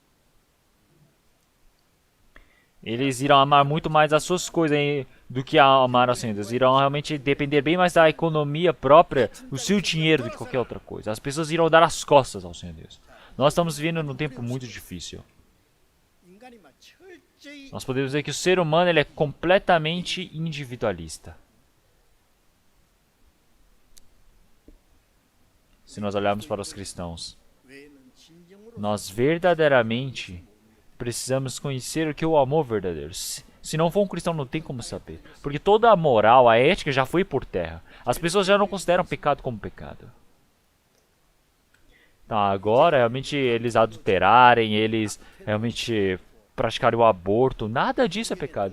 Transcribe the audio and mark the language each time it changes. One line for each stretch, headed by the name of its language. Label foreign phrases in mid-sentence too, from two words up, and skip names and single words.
Portuguese: Eles irão amar muito mais as suas coisas do que amar ao Senhor Deus. Irão realmente depender bem mais da economia própria, do seu dinheiro, do que qualquer outra coisa. As pessoas irão dar as costas ao Senhor Deus. Nós estamos vivendo num tempo muito difícil.
Korean: 인간이 막 철저히
Portuguese: Nós podemos ver que o ser humano ele é completamente individualista. Se nós olharmos para os cristãos,
Korean: 외에는 진정으로
Portuguese: nós verdadeiramente precisamos conhecer o que é o amor verdadeiro. Se não for um cristão, não tem como saber. Porque toda a moral, a ética já foi por terra. As pessoas já não consideram pecado como pecado. Então agora, realmente, eles adulterarem, eles realmente praticarem o aborto, nada disso é pecado.